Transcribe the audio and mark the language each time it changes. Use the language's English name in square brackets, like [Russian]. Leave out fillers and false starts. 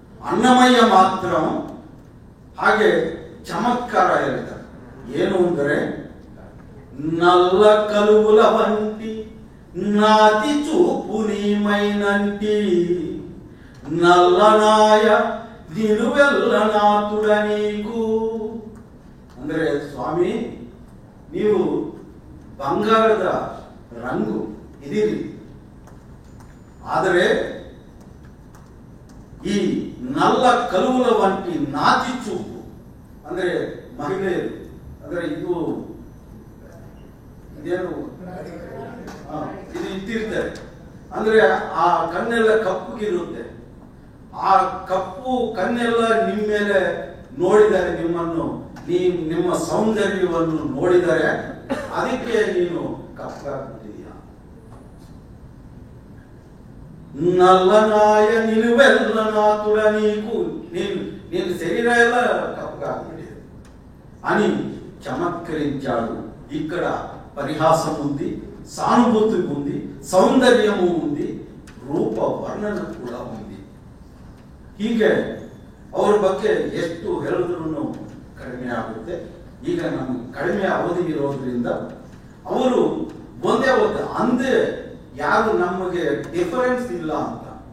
[Kannada] ಅನ್ನಮಯ್ಯ ಮಾತ್ರ ಹಾಗೆ ಚಮತ್ಕಾರ ಹೇಳಿದ್ದಾರೆ. ಏನು ಅಂದರೆ [Telugu] నల్ల కలువుల వంటి నాతి చూపు నీమైనంటి నల్లనాయ నిలువెల్ల నాతుడ నీకు [Kannada] ಅಂದರೆ ಸ್ವಾಮಿ ನೀವು ಬಂಗಾರದ ರಂಗು ಇದಿರಿ, ಆದರೆ ಈ [Telugu] నల్ల కలువుల వంటి నాతి చూపు [Kannada] ಅಂದರೆ ಮಹಿಳೆಯರು ಅಂದರೆ ಇದು ಇದೇನು ಇದು ಇಟ್ಟಿರ್ತಾರೆ ಅಂದ್ರೆ ಆ ಕಣ್ಣೆಲ್ಲ ಕಪ್ಪುಗಿರುತ್ತೆ. ಆ ಕಪ್ಪು ಕಣ್ಣೆಲ್ಲ ನಿಮ್ಮ ಮೇಲೆ ನೋಡಿದರೆ, ನಿಮ್ಮನ್ನು ನಿಮ್ಮ ಸೌಂದರ್ಯವನ್ನು ನೋಡಿದರೆ ಅದಕ್ಕೆ ನೀನು ಕಪ್ಪಾಗ್ಬಿಟ್ಟಿದೀಯ. [Telugu] నల్లనాయ నిలువెల్ల నాతుడ నీకు నేను శరీర ಎಲ್ಲ కప్పగాగ్ಬಿಟ್ಟಿದೆ అని చమత్కరించాడు. ఇక్కడ పరిహాసం ఉంది, సానుభూతి ఉంది, ಸೌಂದರ್ಯము ఉంది, [Kannada] ರೂಪ ವರ್ಣನ ಕೂಡ [Telugu] ఉంది. [Kannada] ಹೀಗೆ ಅವರ ಬಗ್ಗೆ ಎಷ್ಟು ಹೇಳಿದ್ರು ಕಡಿಮೆ ಆಗುತ್ತೆ. ಈಗ ನಮ್ಗೆ ಕಡಿಮೆ ಅವಧಿ ಇರೋದ್ರಿಂದ ಅವರು ಒಂದೇ ಅಂದೇ ಯಾರು ನಮಗೆ ಡಿಫರೆನ್ಸ್ ಇಲ್ಲ ಅಂತ.